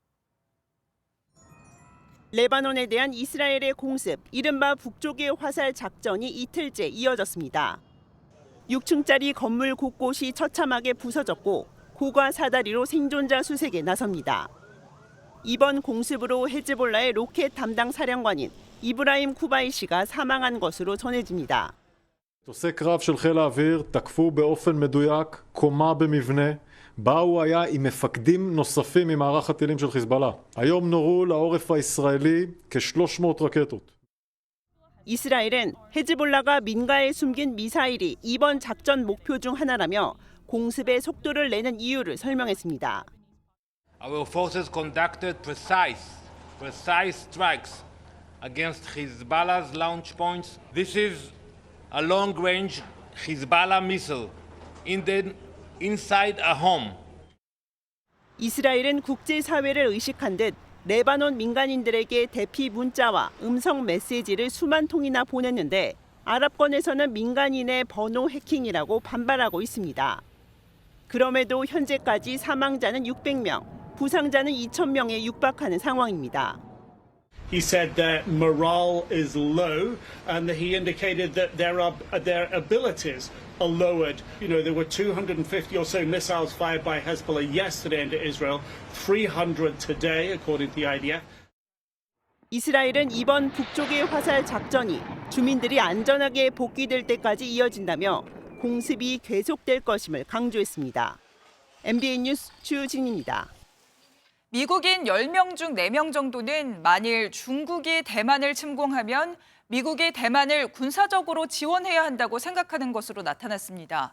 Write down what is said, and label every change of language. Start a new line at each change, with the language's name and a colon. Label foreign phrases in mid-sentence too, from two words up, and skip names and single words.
Korean: 레바논에 대한 이스라엘의 공습, 이른바 북쪽의 화살 작전이 이틀째 이어졌습니다. 6층짜리 건물 곳곳이 처참하게 부서졌고 고가 사다리로 생존자 수색에 나섭니다. 이번 공습으로 헤즈볼라의 로켓 담당 사령관인 이브라임 쿠바이시가 사망한 것으로 전해집니다.
Hebrew: מטוסי קרב של חיל האוויר תקפו באופן מדויק קומה במבנה בה הוא היה עם מפקדים נוספים ממערך הטילים של חיזבאללה. היום נורו לעורף הישראלי כ-300 רקטות.
Korean: 이스라엘은 헤즈볼라가 민가에 숨긴 미사일이 이번 작전 목표 중 하나라며 공습의 속도를 내는 이유를 설명했습니다.
English: Our forces conducted precise strikes against Hezbollah's launch points. This is a long-range Hezbollah missile inside a home.
Korean: 이스라엘은 국제사회를 의식한 듯 레바논 민간인들에게 대피 문자와 음성 메시지를 수만 통이나 보냈는데 아랍권에서는 민간인의 번호 해킹이라고 반발하고 있습니다. 그럼에도 현재까지 사망자는 600명, 부상자는 2,000명에 육박하는 상황입니다.
English: He said their morale is low, and he indicated that their abilities are lowered. You know, there were 250 or so missiles fired by Hezbollah yesterday into Israel, 300 today, according to the IDF.
Korean: 이스라엘은 이번 북쪽의 화살 작전이 주민들이 안전하게 복귀될 때까지 이어진다며 공습이 계속될 것임을 강조했습니다. MBN 뉴스 주진입니다. 미국인 10명 중 4명 정도는 만일 중국이 대만을 침공하면 미국이 대만을 군사적으로 지원해야 한다고 생각하는 것으로 나타났습니다.